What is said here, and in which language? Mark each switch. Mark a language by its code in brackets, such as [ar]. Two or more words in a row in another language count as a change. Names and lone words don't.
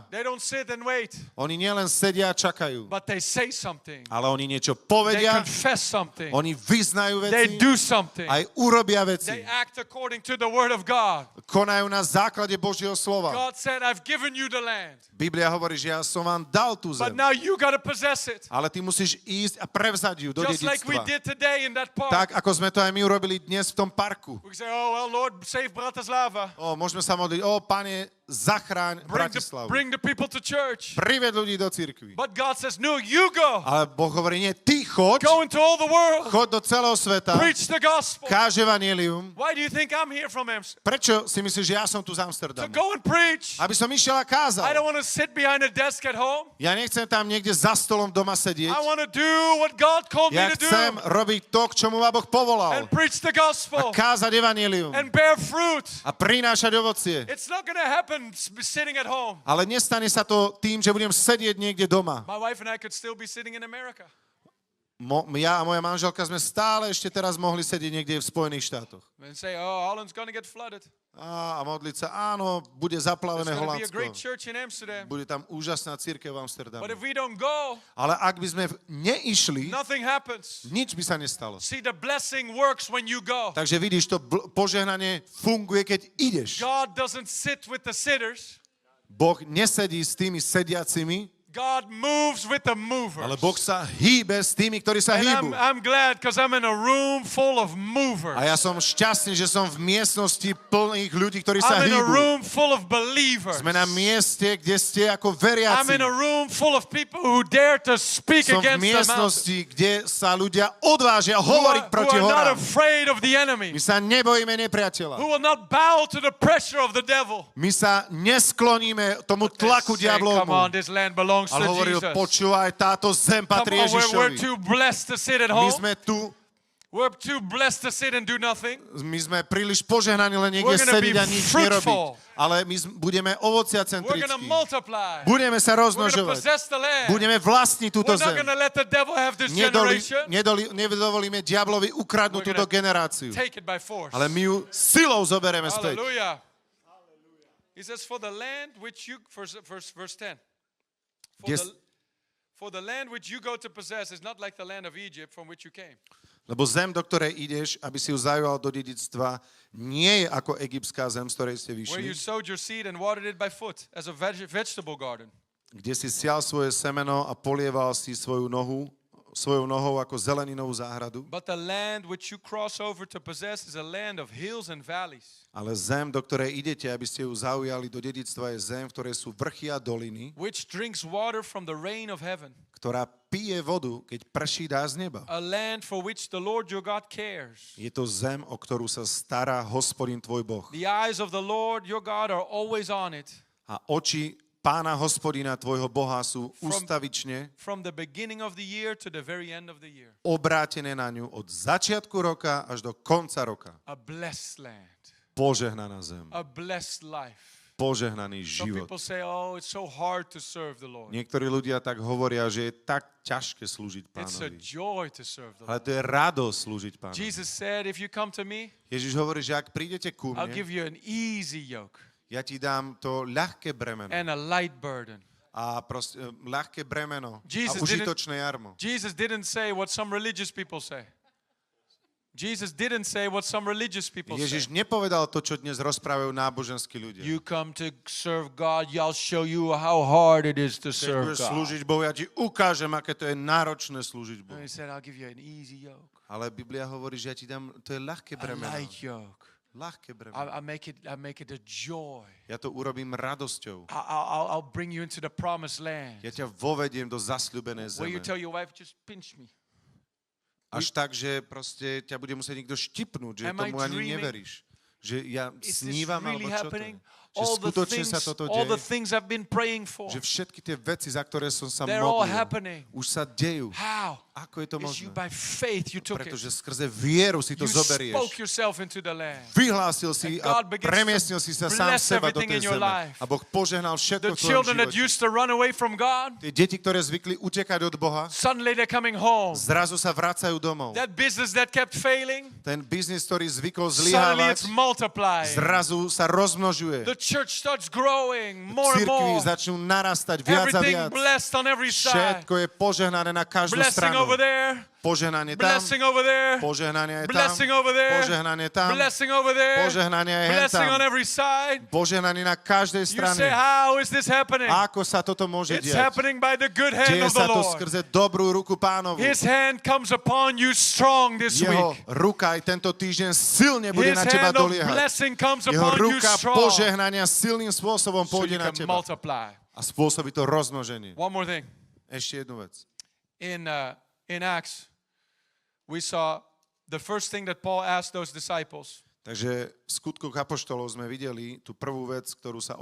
[en] They don't sit and wait, [sk] Oni nielen sedia a čakajú, [en] but they say something. [sk] ale oni niečo [en] They [sk] povedia, [en] confess something. [sk] oni vyznajú [en] They [sk] veci, [en] do something. [sk] aj urobia [en] They [sk] veci. [en] act according to the word of God. [sk] Konajú na základe Božieho slova. [en] God said, I've given you the land, [sk] Biblia hovorí, že ja som vám dal tú [en] but [sk] zem, [en] now you got to possess it. [sk] ale ty musíš ísť a prevzať ju do [en] Just like we [sk] dedičstva. [en] did today in that park. [sk] Tak, ako sme to aj my urobili dnes v tom parku. [en] We say, oh, well, Lord, save Bratislava. [sk] Môžeme sa modliť, Pane, zachráň Bratislavu. [en] Bring the people to church. [sk] Prived ľudí do cirkvi. [en] But God says, no, you go. [sk] Ale Boh hovorí, nie, ty choď, [en] Go into all the world. [sk] choď do celého sveta, [en] Preach the gospel. [sk] káž evanjelium. [en] Why do you think I'm here from Amsterdam? [sk] Prečo si myslíš, že ja som tu z [en] To [sk] Amsterdamu? [en] go and preach. [sk] Aby som išiel a kázal. [en] I don't want to sit behind a desk at home. [sk] Ja nechcem tam niekde za stolom doma sedieť. [en] I want to do what God called me [sk] Ja [en] to do [sk] chcem robiť to, k čomu ma Boh povolal. [en] and preach the [sk] A [en] gospel [sk] kázať evanjelium. [en] and bear fruit. [sk] A prinášať ovocie. [en] It's not going to happen sitting at home. [sk] Ale nestane sa to tým, že budem sedieť niekde doma. [en] My wife and I could still be sitting in America. [sk] Ja a moja manželka sme stále ešte teraz mohli sedieť niekde v Spojených štátoch. [en] And say, oh, Holland's going to get flooded. [sk] A modliť sa, áno, bude [en] There's [sk] zaplavené [en] going to be a great [sk] Holandsko. [en] church in Amsterdam. [sk] Bude tam úžasná cirkev v Amsterdamu. [en] But if we don't go, [sk] Ale ak by sme neišli, [en] nothing happens. [sk] nič by sa nestalo. [en] See, the blessing works when you go. [sk] Takže vidíš, to požehnanie funguje, keď ideš. [en] God doesn't sit with the sitters. [sk] Boh nesedí s tými sediacimi, [en] God moves with the movers. [sk] ale Boh sa hýbe s tými, ktorí sa [en] And [sk] hýbu. [en] I'm glad because I'm in a room full of movers. [sk] A ja som šťastný, že som v miestnosti plných ľudí, ktorí sa [en] I'm in a [sk] hýbu. [en] room full of believers. [sk] Sme na mieste, kde ste ako [en] I'm [sk] veriaci. [en] in a room full of people who dare to speak [sk] Som v [en] against the mountain. [sk] miestnosti, kde sa ľudia odvážia [en] Who [sk] hovoriť [en] are [sk] proti [en] not [sk] horám. [en] afraid of the enemy. [sk] My sa nebojíme nepriateľa. [en] Who will not bow to the pressure of the devil. [sk] My sa neskloníme tomu tlaku [en] Say, come on, [sk] diablovmu. [en] this land belongs [sk] Ale [en] to [sk] hovoril, [en] Jesus. [sk] počúvaj, táto zem [en] Come [sk] patrí [en] on, we're [sk] Ježišovi. [en] too blessed to sit at [sk] My [en] home. [sk] sme tu, [en] We're too blessed to sit and do nothing. [sk] my sme príliš požehnaní len niekde [en] We're gonna [sk] sedieť [en] be [sk] a nič [en] fruitful. [sk] nerobiť. Ale my budeme ovocia [en] We're going to [sk] centrickí. [en] multiply. [sk] Budeme sa [en] We're going to [sk] rozmnožovať. [en] possess the land. [sk] Budeme vlastniť túto [en] We're not [sk] zem. [en] going to let the devil have this generation. [sk] Nedovolíme diablovi ukradnúť [en] We're [sk] túto [en] gonna [sk] generáciu. [en] Take it by force. [sk] Ale my ju silou zoberieme späť. [en] Hallelujah. He says, for the land which you, verse 10. Yes. For the land which you go to possess is not like the land of Egypt from which you came. [sk] Lebo zem, do ktorej ideš, aby si ju zajal do dedičstva, nie je ako egyptská zem, z ktorej ste [en] Where you [sk] vyšli, [en] sowed your seed and watered it by foot as a vegetable garden. [sk] kde si sial svoje semeno a polieval si svojou nohou ako zeleninovú záhradu. [en] But the land which you cross over to possess is a land of hills and valleys, [sk] Ale zem, do ktorej idete, aby ste ju zaujali do dedičstva, je zem, v ktorej sú vrchy a doliny, [en] which drinks water from the rain of heaven. [sk] ktorá pije vodu, keď prší dá z neba. [en] A land for which the Lord your God cares. [sk] Je to zem, o ktorú sa stará Hospodin tvoj Boh. [en] The eyes of the Lord your God are always on it, [sk] A oči Pána Hospodina tvojho Boha sú ustavične [en] from the beginning of the year to the very end of the year. [sk] obrátené na ňu od začiatku roka až do konca roka. [en] A blessed land, [sk] Požehnaná zem. [en] a blessed life. [sk] Požehnaný [en] Some [sk] život. [en] people say, oh, it's so hard to serve the Lord. [sk] Niektorí ľudia tak hovoria, že je tak ťažké slúžiť [en] It's a [sk] Pánovi. [en] joy to serve the [sk] Ale [en] Lord. [sk] to je radosť slúžiť Pánovi. [en] Jesus said, if you come to me, [sk] Ježiš hovorí, že ak prídete ku [en] I'll give [sk] mne, [en] you an easy yoke [sk] ja ti dám to ľahké bremeno [en] and a light burden. [sk] a proste, ľahké bremeno [en] Jesus [sk] a užitočné jarmo. [en] Jesus didn't say what some religious people say. Jesus didn't say what some religious people [sk] Ježiš [en] say. [sk] nepovedal to, čo dnes rozprávajú náboženskí ľudia. [en] You come to serve God, I'll show you how hard it is to [sk] Keď [en] serve [sk] budeš [en] God. [sk] slúžiť Bohu, ja ti ukážem, aké to je náročné slúžiť Bohu. [en] And he said, I'll give you an easy yoke. [sk] Ale Biblia hovorí, že ja ti dám, to je ľahké [en] A [sk] bremeno. [en] light yoke. [sk] Ľahké bremeno. [en] I make it a joy. [sk] Ja to urobím radosťou. [en] I'll bring you into the promised land. [sk] Ja ťa vovediem do zasľúbenej [en] Where you [sk] zeme. [en] tell your wife, just pinch me. [sk] Až tak, že proste ťa bude musieť niekto štipnúť, že [en] Am I [sk] tomu ani [en] dreaming? [sk] neveríš. Že ja [en] Is this [sk] snívam, [en] really [sk] alebo čo to je. [en] happening? [sk] Že skutočne sa toto [en] All the [sk] deje. [en] things I've been praying for, [sk] Že všetky tie veci, za ktoré som sa [en] they're all [sk] modlil, [en] happening. [sk] už sa dejú. [en] How? [sk] Ako je to [en] Is you [sk] možné? [en] by faith you took it. [sk] Pretože skrze vieru si to [en] You [sk] zoberieš. [en] spoke yourself into the land. [sk] Vyhlásil si [en] And [sk] a [en] God begins to [sk] premiestnil si sa sám [en] bless [sk] seba do [en] everything [sk] tej [en] in your [sk] zeme. [en] life. [sk] A Boh požehnal všetko [en] The [sk] v tvojom [en] children that [sk] živote. [en] used to run away from God, [sk] Tie deti, ktoré zvykli utekať od Boha, [en] suddenly they're coming home. [sk] zrazu sa vracajú domov. [en] That business that kept failing, [sk] Ten biznis, ktorý zvykol [en] suddenly it's [sk] zlyhávať, [en] multiplying. [sk] zrazu sa rozmnožuje. [en] The church starts growing more and [sk] Cirkvi [en] more. [sk] začnú narastať viac a [en] Everything [sk] viac. [en] blessed on every side. [sk] Všetko je požehnané na každú [en] Blessing [sk] stranu. [en] over there, [sk] Požehnanie tam, [en] blessing over there, [sk] požehnanie je tam, [en] blessing over there, [sk] požehnanie tam, [en] blessing over there, [sk] požehnanie je hen [en] blessing on [sk] tam. [en] every side. [sk] Požehnanie na každej [en] You [sk] strane. [en] say, how is this happening? [sk] Ako sa toto môže [en] It's [sk] diať? [en] happening by the good hand [sk] Deje [en] of the [sk] sa to [en] Lord. [sk] skrze dobrú ruku Pánovu. [en] His hand comes upon you strong this [sk] Jeho [en] week. [sk] ruka aj tento týždeň silne bude [en] His [sk] na teba [en] hand of [sk] doliehať. [en] blessing comes [sk] Jeho [en] upon you [sk] ruka [en] strong, [sk] požehnania silným spôsobom [en] so you [sk] pôjde na [en] can [sk] teba. [en] multiply. [sk] A spôsobí to rozmnoženie. [en] One more thing. [sk] Ešte jednu vec. [en] In Acts, we saw the first thing that Paul asked those disciples. [sk] Takže v skutkoch apoštolov sme videli tú prvú vec, ktorú sa